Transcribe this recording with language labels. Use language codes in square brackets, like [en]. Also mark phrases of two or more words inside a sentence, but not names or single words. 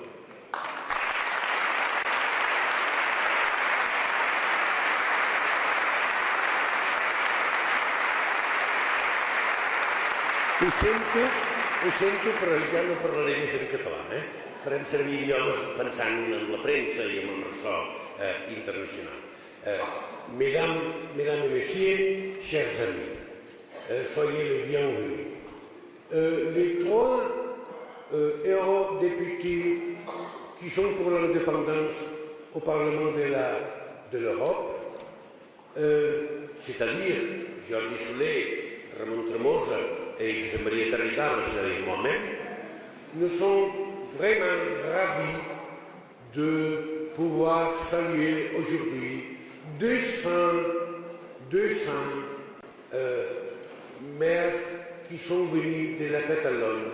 [ca] Ho sento, però ja no parlaré més en català, Farem servir idiomes pensant en la premsa i en el ressò internacional. [fr] Mesdames et messieurs, chers amis, soyez les bienvenus. Les trois eurodéputés qui sont pour l'indépendance au Parlement de l'Europe, c'est-à-dire Jordi Soler, Ramon Tremosa et Josep-Maria Terricabas, c'est-à-dire moi-même, nous sommes vraiment ravis de pouvoir saluer aujourd'hui 200 maires qui sont venus de la Catalogne.